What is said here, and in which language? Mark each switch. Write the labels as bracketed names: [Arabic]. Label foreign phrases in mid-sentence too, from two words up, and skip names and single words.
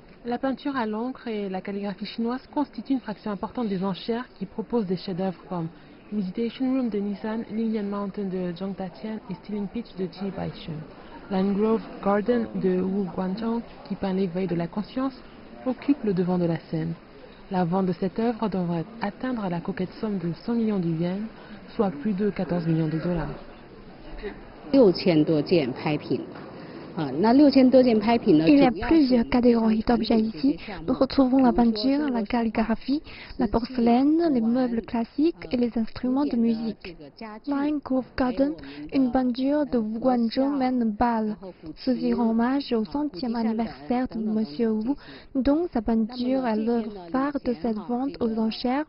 [French] La peinture à l'encre et la calligraphie chinoise constituent une fraction importante des enchères qui proposent des chefs-d'œuvre comme Meditation Room de Nissan, Lilian Mountain de Zhong Tatian et Stealing Pitch de Ji Baishun. Lime Grove Garden de Wu Guangzhong, qui peint l'éveil de la conscience, occupe le devant de la scène. La vente de cette œuvre devrait atteindre la coquette somme de 100 millions de yens, soit plus de 14 millions de dollars. [Chinese] 6000 多件拍品。那6000多件拍品呢？ [French] Il y a plusieurs catégories d'objets ici. Nous retrouvons la peinture, la calligraphie, la porcelaine, les meubles classiques et les instruments de musique. Lime Grove Garden, une peinture de Wu Guangzhong mène un bal. Ceci rend hommage au 100e anniversaire de Monsieur Wu, dont sa peinture est l'œuvre phare de cette vente aux enchères.